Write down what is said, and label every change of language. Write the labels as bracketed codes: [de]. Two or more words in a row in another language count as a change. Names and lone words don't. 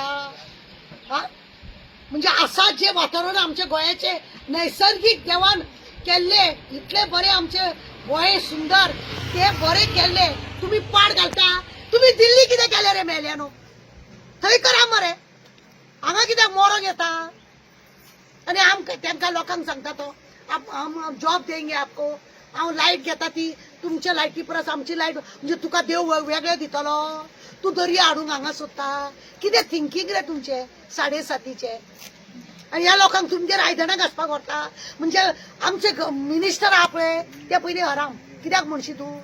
[kok] हा, म्हणजे असा जे वातावरण आमच्या गोंयाचे नैसर्गिक देवान केल्ले, इतले बरे आमचे गोंय सुंदर, ते बरे केल्ले तुम्ही पाड घालता? तुम्ही दिल्ली कितें केले रे मेल्यानो? थंय करा मरे, हांगा कित्याक मोरोंक येता? आणि तांकां लोकांक सांगता [hi] तो हम जॉब देंगे आपको, [kok] हांव लायट घेता ती तुमच्या लायटी परस आमची लायट, म्हणजे तुका देव वेगळे दितलो? तू दर्या हाडूंक हांगा सोदता? कितें थिंकींग रे तुमचे 7:30चे? आणि ह्या लोकांक तुमचेर आयदनां घासपाक व्हरता? म्हणजे आमचे मिनिस्टर आहा पळय ते पयलीं हराम, कित्याक म्हणशी तूं?